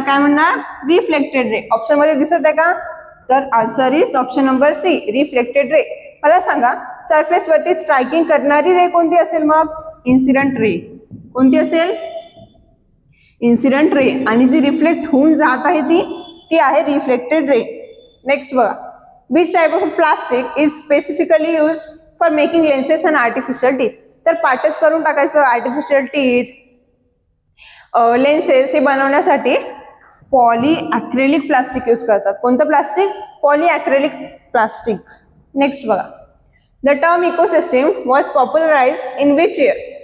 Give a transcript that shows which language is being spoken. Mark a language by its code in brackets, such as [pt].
[mr] काय म्हणणार, reflected ray. Option मध्ये दिसत आहे का, तर [en] answer is option number C, [mr] reflected ray. मला सांगा, सरफेस वरती स्ट्रायकिंग करणारी रे कोणती असेल, मग इन्सिडेंट रे. कोणती असेल, इन्सिडेंट रे. आणि जी रिफ्लेक्ट होऊन जात आहे ती आहे रिफ्लेक्टेड रे. [en] Next बघा, which type of plastic is specifically used for making lenses and artificial teeth. [mr] तर पाठच करून टाकायचं, आर्टिफिशियल टीथ, लेन्सेस हे बनवण्यासाठी पॉलीअक्रेलिक प्लास्टिक यूज करतात. कोणतं प्लास्टिक, [en] Polyacrylic plastic. Next बघा, the term ecosystem was popularised in which year.